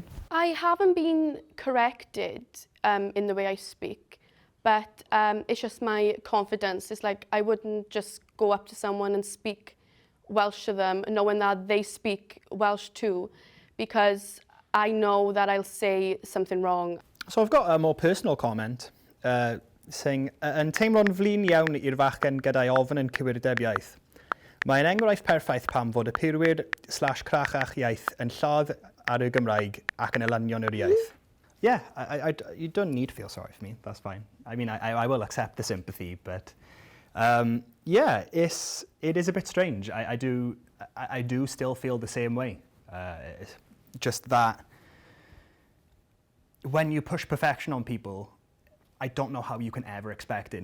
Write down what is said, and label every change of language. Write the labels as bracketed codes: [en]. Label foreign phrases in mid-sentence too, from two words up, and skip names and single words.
[en] I haven't been corrected in the way I speak, but it's just my confidence. It's like I wouldn't just go up to someone and speak Welsh to them, knowing that they speak Welsh too, because I know that I'll say something wrong. So I've got a more personal comment saying, [cy] yn teimlo'n flin iawn i'r fachgen gyda'i ofn yn cywirdeb iaith. Mae'n enghraifft perffaith pam fod y pirwyr / crachach iaith yn lladd ar y Gymraeg ac yn elynion yr iaith. [en] Yeah, you don't need to feel sorry for me, that's fine. I mean, I will accept the sympathy, but yeah, it is a bit strange. I do still feel the same way. Just that when you push perfection on people, I don't know how you can ever expect it.